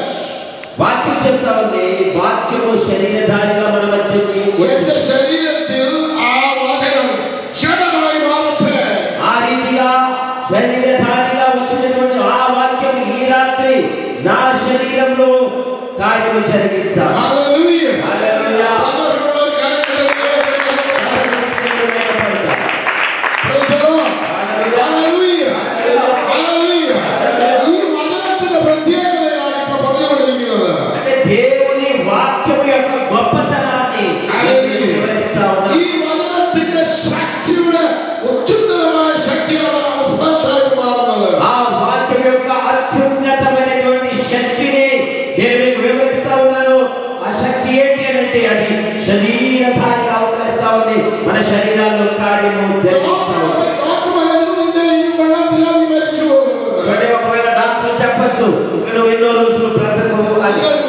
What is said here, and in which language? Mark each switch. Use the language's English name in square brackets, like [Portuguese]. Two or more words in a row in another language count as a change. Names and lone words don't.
[Telugu] వాక్యం చెప్తా ఉంది, వాక్యము శరీరధారిగా మన మధ్యకి [Malayalam] എന്റെ [Telugu] వచ్చింది. [Malayalam] ശരീരത്തിൽ ആ വചനം ജഡമായി മാറട്ടെ. [Telugu] ఆ రీతిగా శరీరధారిగా వచ్చినటువంటి ఆ వాక్యం ఈ రాత్రి నా శరీరంలో కార్యము జరిగించాలి. [Malayalam] ഹല്ലേലൂയ. [Telugu] హల్లెలూయా. [Malayalam] സകലമുള്ള കാര്യങ്ങളെ [English] Praise the Lord. Hallelujah. Hallelujah. [Malayalam] ഈ വചനത്തിന്റെ പ്രത്യേകതയാണ് ഇപ്പൊ പറഞ്ഞുകൊണ്ടിരിക്കുന്നത്. [Telugu] అంటే దేవుని వాక్యము యొక్క గొప్పతనాన్ని నేను వివరిస్తా ఉన్నాను. [Malayalam] ഈ വചനത്തിന്റെ ശക്തിയുടെ അത്യുന്നതമായ ശക്തിയാണ് ഫ്ലഷ് ആയിട്ട് മാറുന്നത്. [Telugu] ఆ వాక్యం యొక్క అత్యున్నతమైనటువంటి శక్తిని నేను మీకు వివరిస్తా ఉన్నాను. ఆ శక్తి ఏంటి అంటే అది శరీరధారిగా అవతరిస్తా ఉంది. మన శరీరాల్లో కార్యము జరిగిస్తాడు. ఒకవేళ డాక్టర్ చెప్పచ్చు నువ్వు ఎన్నో రోజులు బ్రతకవు అని.